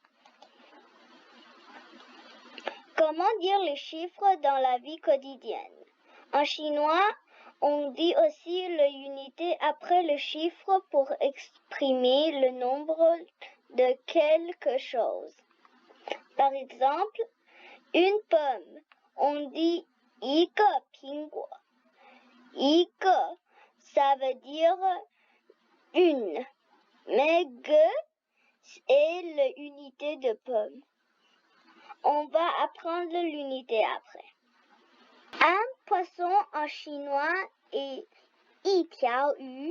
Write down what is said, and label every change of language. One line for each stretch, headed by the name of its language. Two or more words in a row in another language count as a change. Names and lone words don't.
French: Comment dire les chiffres dans la vie quotidienne? En chinois, on dit aussi l'unité après le chiffre pour exprimer le nombre de quelque chose. Par exemple, une pomme, on dit
Chinese: 一个苹果. 一个,
French: ça veut dire une, mais ge est l'unité de pomme. On va apprendre l'unité après. Un poisson en chinois est
Chinese: 一条鱼.